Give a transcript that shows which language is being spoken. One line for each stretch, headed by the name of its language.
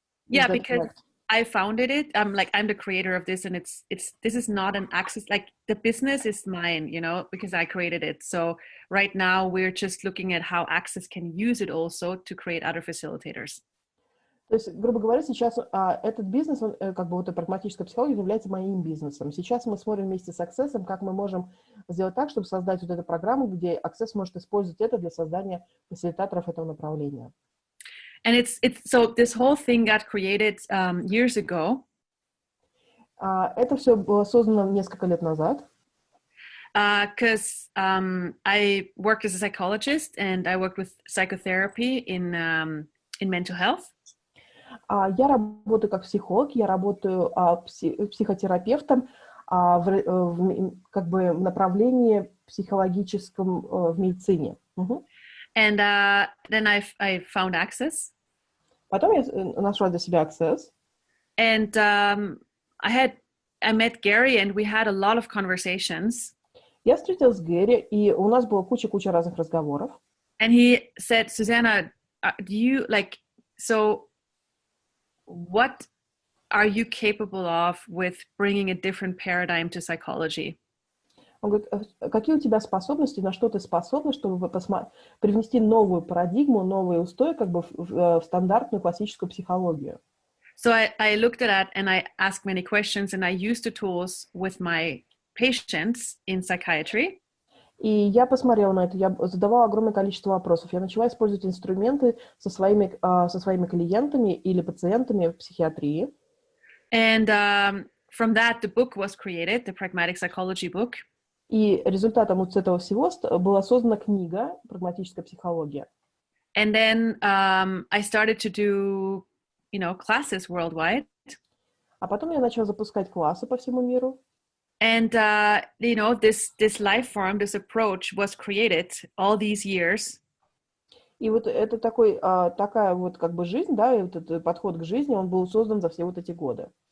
English: Yeah, because I founded it. I'm the creator of this, and this is not an access, like the business is mine, you know, because I created it. So right now we're just looking at how Access can use it also to create other facilitators.
Russian: То есть, грубо говоря, сейчас этот бизнес, он, как бы вот эта прагматическая психология является моим бизнесом. Сейчас мы смотрим вместе с Access, как мы можем сделать так, чтобы создать вот эту программу, где Access может использовать это для создания фасилитаторов этого направления.
English: And it's so this whole thing got created years ago.
Russian: Это все было создано несколько лет назад.
English: Because I worked as a psychologist and I worked with psychotherapy in mental health.
Russian: Я работаю как психолог, я работаю психотерапевтом в как бы направлении психологическом в медицине.
English: And then I found Access.
Russian: Потом я нашла для себя Access.
English: And I met Gary and we had a lot of conversations.
Russian: Я встретилась с Гэри, и у нас было куча разных разговоров.
English: And he said, Susanna, do you what are you capable of with bringing a different paradigm to psychology?
Russian: Он говорит, какие у тебя способности, на что ты способна, чтобы привнести новую парадигму, новые устои как бы в стандартную классическую психологию?
English: So I looked at that and I asked many questions and I used the tools with my patients in psychiatry.
Russian: И я посмотрела на это, я задавала огромное количество вопросов. Я начала использовать инструменты со своими клиентами или пациентами в психиатрии.
English: And from that, the book was created, the Pragmatic Psychology book.
Russian: И результатом вот этого всего была создана книга «Прагматическая психология».
English: And then I started to do, classes worldwide.
Russian: А потом я начала запускать классы по всему миру.
English: And, this life form, this approach was created all these years.
Russian: И вот это такая вот как бы жизнь, да, и вот этот подход к жизни, он был создан за все вот эти годы.